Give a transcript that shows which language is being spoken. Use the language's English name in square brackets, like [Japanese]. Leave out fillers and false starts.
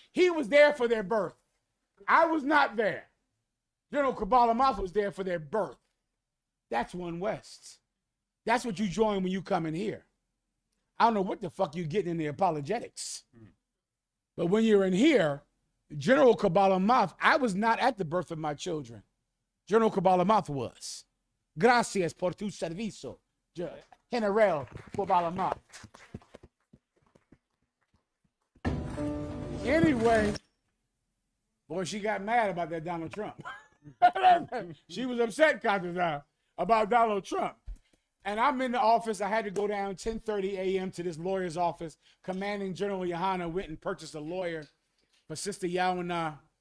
[English] He was there for their birth. I was not there. General Kabbalah was there for their birth. That's One West. That's what you join when you come in here. I don't know what the fuck you getting in the apologetics. But when you're in here, General Kabbalah I was not at the birth of my children. General Kabbalah was. [Spanish] Gracias por tu servicio, General Kabbalah. [English] Anyway, boy, she got mad about that Donald Trump. She was upset, Congress, about Donald Trump. And I'm in the office. I had to go down 10:30 a.m. to this lawyer's office. Commanding General Yohana went and purchased a lawyer for Sister Yawana.